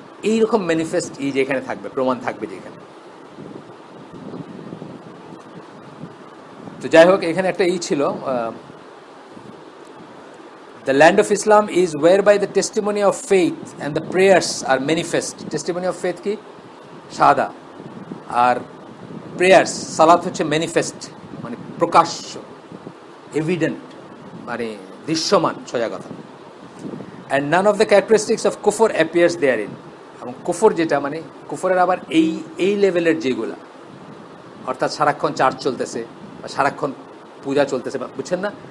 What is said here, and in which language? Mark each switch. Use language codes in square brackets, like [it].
[bn] এইরকম ম্যানিফেস্ট যেখানে থাকবে, প্রমাণ থাকবে যেখানে। তো যাই হোক, এখানে একটা ছিল, [en] the land of Islam is whereby the testimony of faith and the prayers are manifest. testimony of faith কি? শাহাদা। [bn] আর প্রেয়ার্স, সালাত হচ্ছে ম্যানিফেস্ট, মানে প্রকাশ্য, এভিডেন্ট, মানে দৃশ্যমান, সোজা কথা। [en] And none of the characteristics of কুফর appears there in. [bn] এবং কুফর যেটা, মানে কুফরের আবার এই লেভেলের যেগুলা, অর্থাৎ সারাক্ষণ চার্চ চলতেছে বা সারাক্ষণ পূজা চলতেছে, বুঝছেন না?